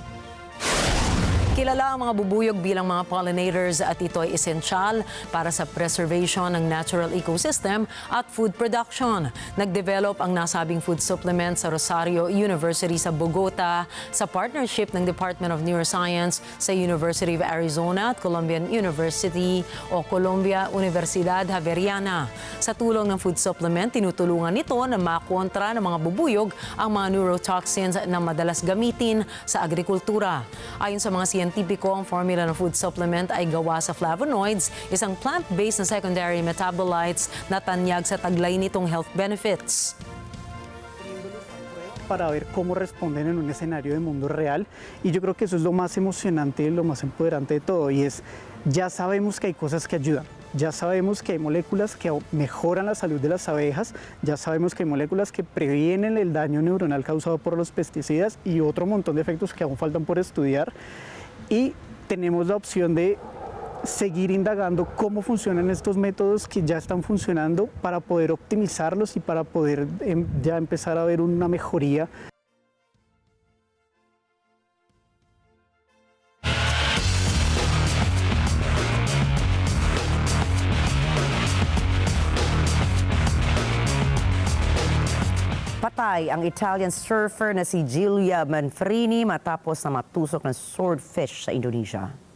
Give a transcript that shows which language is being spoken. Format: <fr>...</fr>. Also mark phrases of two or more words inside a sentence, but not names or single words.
<tl>Kilala ang mga bubuyog bilang mga pollinators at ito ay esensyal para sa preservation ng</tl> <en>natural ecosystem</en> <tl>at</tl> <en>food production.</en> <tl>Nag-develop ang nasabing</tl> <en>food supplement</en> <tl>sa Rosario University sa Bogota sa partnership ng Department of Neuroscience sa University of Arizona at Columbian University o Columbia Universidad Javeriana. Sa tulong ng</tl> <en>food supplement,</en> <tl>tinutulungan nito na makontra ng mga bubuyog ang mga neurotoxins na madalas gamitin sa agrikultura. Ayon sa mga siyentipiko, ang formula ng</tl> <en>food supplement</en> <tl>ay gawa sa flavonoids, isang plant-based na</tl> <en>secondary metabolites</en> <tl>na tanyag sa taglay nitong</tl> <en>health benefits.</en> <es>Para ver cómo responden en un escenario de mundo real, y yo creo que eso es lo más emocionante, lo más empoderante de todo, y es, ya sabemos que hay cosas que ayudan, ya sabemos que hay moléculas que mejoran la salud de las abejas, ya sabemos que hay moléculas que previenen el daño neuronal causado por los pesticidas y otro montón de efectos que aún faltan por estudiar, y tenemos la opción de seguir indagando cómo funcionan estos métodos que ya están funcionando para poder optimizarlos y para poder ya empezar a ver una mejoría.</es> <tl>Patay ang Italian surfer na si Giulia Manfrini matapos na matusok ng swordfish sa Indonesia.</tl>